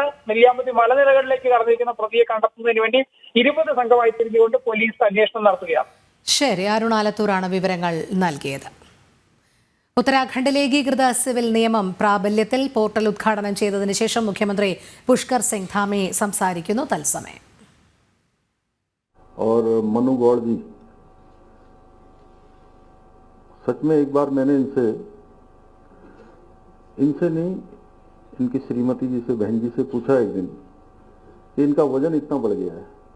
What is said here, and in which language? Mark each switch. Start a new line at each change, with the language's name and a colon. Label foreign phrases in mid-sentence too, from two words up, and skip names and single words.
Malayalam: നെല്ലിയാമ്പതി മലനിരകളിലേക്ക് കടന്നിരിക്കുന്ന പ്രതിയെ കണ്ടെത്തുന്നതിന് വേണ്ടി 20 സംഘമായി തിരിഞ്ഞുകൊണ്ട് പോലീസ് അന്വേഷണം നടത്തുകയാണ്. ശരി, അരുൺ ആലത്തൂരാണ് വിവരങ്ങൾ നൽകിയത്. ഉത്തരാഖണ്ഡിൽ ഏകീകൃത സിവിൽ നിയമം പ്രാബല്യത്തിൽ. പോർട്ടൽ ഉദ്ഘാടനം ചെയ്തതിനു ശേഷം മുഖ്യമന്ത്രി പുഷ്കർ സിംഗ് ധാമി സംസാരിക്കുന്നു. തത്സമയം
Hindi: और मनु गौड़ जी, सच में एक बार मैंने इनसे नहीं, इनकी श्रीमती जी से, बहन जी से पूछा एक दिन कि इनका वजन इतना बढ़ गया है।